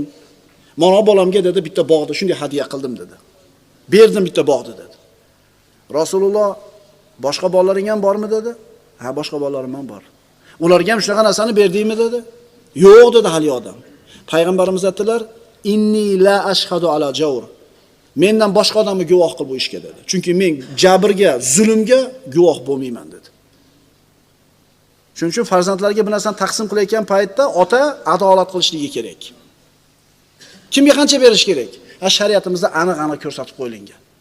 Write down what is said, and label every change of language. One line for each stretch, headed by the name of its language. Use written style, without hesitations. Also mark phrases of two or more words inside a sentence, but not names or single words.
Uzbek: Mana bolamga dedi, bitta bog'da shunday hadiya qildim" dedi. "Berdim bitta bog'da" dedi. Rasululloh, "Boshqa bolalaring ham bormi?" dedi. "Ha, boshqa bolalarim ham bor." "Ularga ham shunaqa narsani berdingmi?" dedi. "Yo'q" dedi hali odam. Payg'ambarimiz aytdilar,
Arabic: "إني لا أشهد على جور."
Uzbek: Mendan boshqa odamni guvoh qil bu ishga dedi. Chunki men jabrga, zulmga guvoh bo'lmayman dedi. Shuning uchun farzandlarga bir narsani taqsim qilayotgan paytda ota adolat qilishligi kerak. Kimga qancha berish kerak? Shariatimizda aniq-aniq ko'rsatib qo'yilgan.